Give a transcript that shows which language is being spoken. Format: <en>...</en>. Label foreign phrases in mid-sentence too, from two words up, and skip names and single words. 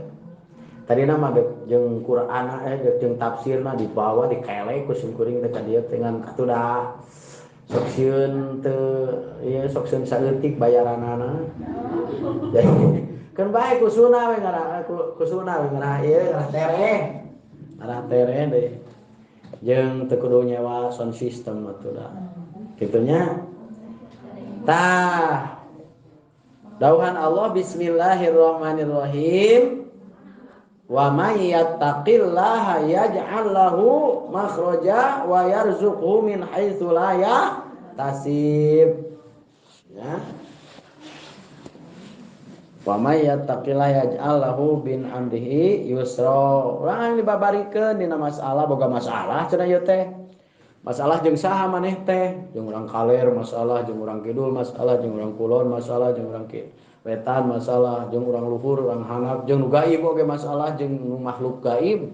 <su>Tadina mah jeung Qur'ana jeung tafsirna dibawa dikelek ku simkuring teh ka dieu dengan katuda. Sok sieun teu ieu sok sieun saeutik bayaranana. Jadi kan bae kusuna we ngarah ieu ngarah tereh. Ngarah tereh deui. Jeung teu kudu nyewa</su> <en>sound system</en> <su>atuh da. Kitunya tah dauhan Allah</su> <ar>بسم الله الرحمن الرحيم ومن يتق الله يجعل له مخرجا ويرزقه من حيث لا يحتسب يا ومن يتق الله يجعل له من أمره يسرا</ar> <su>urang dibabarikeun dina masalah boga masalah cenah ieu teh Masalah jeung saha maneh teh? Jeung urang kaler masalah, jeung urang kidul masalah, jeung urang kulon masalah, jeung urang wetan masalah, jeung urang luhur, urang handap, jeung nu gaib oge masalah, jeung nu makhluk gaib.</su>